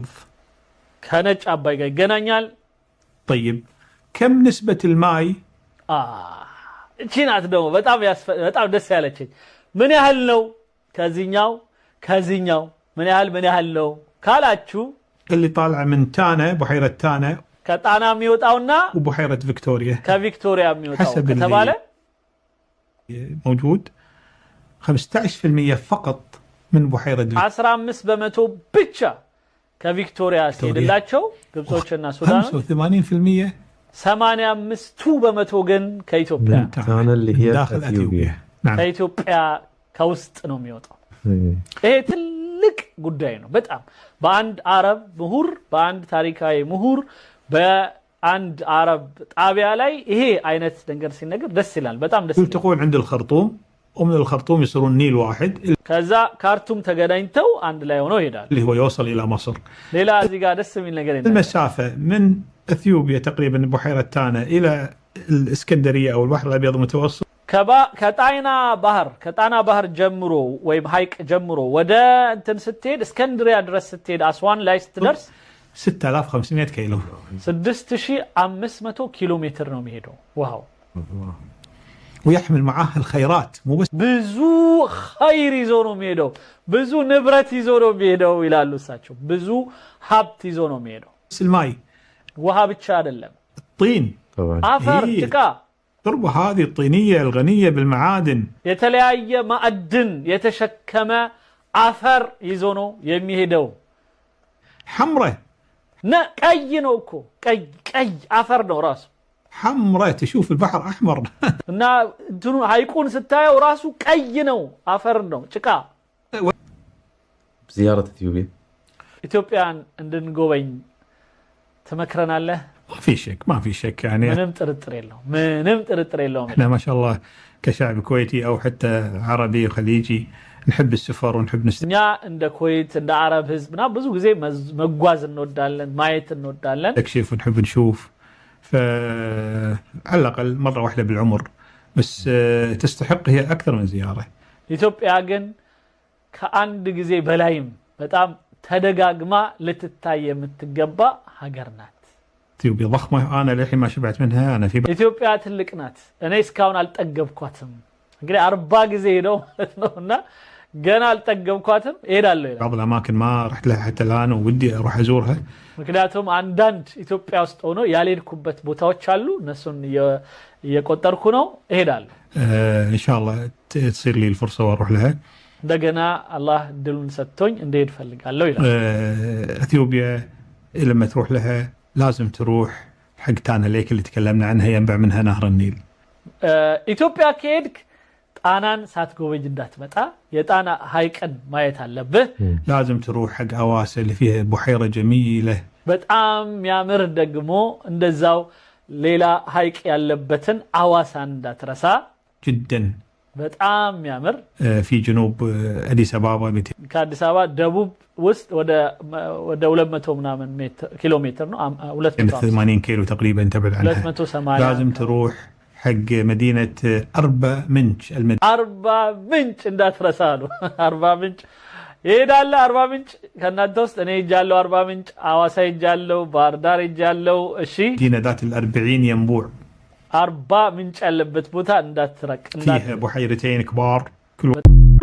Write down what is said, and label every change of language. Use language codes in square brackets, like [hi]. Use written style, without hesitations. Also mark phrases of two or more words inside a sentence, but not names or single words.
[am] ከነጭ አባይ ጋር ይገናኛል [ar] طيب كم نسبه الماء [am] እቺ ናት ደግሞ በጣም ደስ ያለችኝ ምን ያህል ነው ከዚህኛው ምን ያህል ነው ካላችሁ [ar] اللي طالع من تانا بحيره تانا [am] ከጣና የሚወጣውና [ar] وبحيره فيكتوريا [am] ከቪክቶሪያ የሚወጣው ከተባለ [ar] موجود 15% فقط من بحيره [am] 15% ብቻ ከቪክቶሪያ ሲሄድላቸው ግብጾችና ሱዳን [ar] 85% [am] 85% ግን ከኢትዮጵያ [ar] تانا اللي هي داخل اثيوبيا [am] ከኢትዮጵያ ከውስጥ ነው የሚወጣው ይሄ ትልቅ ጉዳይ ነው በጣም በአንድ አረብ ምሁር በአንድ ታሪካዊ ምሁር በአንድ አረብ ጣቢያ ላይ ይሄ አይነት ነገር ሲነገር ደስ ይላል በጣም ደስ ይላል [ar] تقول عند الخرطوم ومن الخرطوم يصيرون نيل واحد [am] ከዛ ካርቱም ተገናኝተው አንድ ላይ ሆነው ይሄዳል [ar] اللي هو يوصل الى مصر [am] ሌላ እዚህ ጋር ደስ የሚል ነገር የለም [ar] المسافه من اثيوبيا تقريبا بحيره تانا الى الاسكندريه او البحر الابيض المتوسط [am] ከጣና ባህር ጀምሮ ወይም ሐይቅ ጀምሮ ወደ እንትን ስትሄድ እስከንድሪያ ድረስ ስትሄድ አስዋን ላይ ስትደርስ 6500 كيلو 6500 [ar] كيلو متر [am] ነው የሚሄደው ውሃው [ar] ويحمل معاه الخيرات مو بس [am] ብዙ ኸይር ይዞ ነው የሚሄደው ብዙ ንብረት ይዞ ነው የሚሄደው ይላሉ እሳቸው ብዙ ሀብት ይዞ ነው የሚሄደው [ar] بس الماء [am] ውሃ ብቻ አይደለም [ar] الطين طبعا [am] አፈር ጭቃ [ar] التربة هذه الطينية الغنية بالمعادن [am] የተለያየ ማዕድን የተሸከመ አፈር ይዞ ነው የሚሄደው [ar] حمرة [am] ቀይ ነው እኮ ቀይ አፈር ነው ራሱ [ar] حمرة تشوف البحر أحمر [am] እና እንትኑ ሃይቁን ስታየው ራሱ ቀይ ነው አፈር ነው ጭቃ [ar] زيارة اثيوبيا [am] ኢትዮጵያን እንድንጎበኝ ትመክረናለህ [ar] ما في شك يعني [am] ምንም ጥርጥር የለውም [ar] احنا ما شاء الله كشعب كويتي او حتى عربي وخليجي نحب السفر ونحب [am] እኛ እንደ ኩዌት እንደ አረብ ህዝብና ብዙ ጊዜ መጓዝ እንወዳለን ማየት እንወዳለን [ar] نكشف ونحب نشوف فعلى الأقل مرة واحدة بالعمر بس تستحق هي أكثر من زيارة [am] ኢትዮጵያ ግን ከአንድ ጊዜ በላይም በጣም ተደጋግማ ልትታይ የምትገባ ሀገር ናት [ar] اثيوبيا ضخمة أنا للحين ما شبعت منها أنا في [am] ኢትዮጵያ ትልቅ ናት እኔ እስካሁን አልጠገብኳትም እንግዲህ 40 ጊዜ ሄደው ማለት ነውና ገና አልጠገብኳትም እሄዳለሁ [ar] بعض الأماكن ما رحت لها حتى الآن ودي أروح أزورها [am] ምክንያቱም አንዳንድ ኢትዮጵያ ውስጥ ሆኖ ያልሄድኩበት ቦታዎች አሉ እነሱን እየቆጠርኩ ነው እሄዳለሁ [ar] إن شاء الله تصير لي الفرصة وأروح لها [am] እንደገና አላህ ድሉን ሰጥቶኝ እንድሄድ ፈልጋለሁ ይላል [ar] اثيوبيا لما تروح لها لازم تروح حق تانا ليك اللي تكلمنا عنها ينبع منها نهر النيل [am] ኢትዮጵያ ከሄድክ ጣናን ሳትጎበኝ እንዳትመጣ የጣና ሃይቅን ማየት አለብህ [ar] لازم تروح حق أواسة اللي فيها بحيرة جميلة [am] በጣም ያምር ደግሞ እንደዛው ሌላ ሃይቅ ያለበትን አዋሳን እንዳትረሳ [ar] جدا [am] በጣም ያምር [ar] في جنوب أديس أبابا [am] ከአዲስ አበባ ደቡብ ውስጥ ወደ 200 ምናምን ኪሎ ሜትር ነው [ar] 280 كيلو تقريبا تبعد عنها 280 لازم تروح حق مدينة أربا منش [am] አርባ ምንጭ እንዳትረሳ ነው አርባ ምንጭ ይሄዳል አርባ ምንጭ ከናንተ ውስጥ እኔ ሄጃለሁ አርባ ምንጭ አዋሳ ሄጃለሁ ባህር ዳር ሄጃለሁ እሺ [ar] مدينة ذات ال40 ينبوع [am] አርባ ምንጭ ያለበት ቦታ እንዳትረቅ [ar] فيها بحيرتين كبار كل